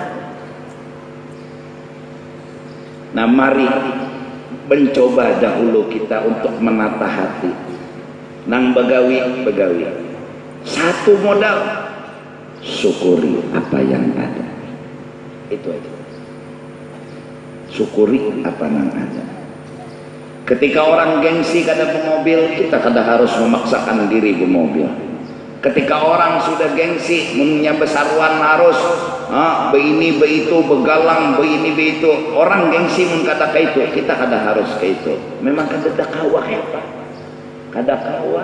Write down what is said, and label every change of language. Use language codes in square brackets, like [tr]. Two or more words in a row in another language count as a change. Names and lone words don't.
[bjn] Nah mari mencoba dahulu kita untuk menata hati. Nang begawi. [id] Satu modal, syukuri apa yang ada. Itu aja. Syukuri apa yang ada. [bjn] Ketika orang gengsi kada bermobil, kita kada harus memaksakan diri bermobil. Ketika orang sudah gengsi, punya besaruan harus beini beitu, begalang beini beitu. Orang gengsi mun kata ke itu, kita kada harus ke itu. Memang kada kawa ya Pak. Kada kawa.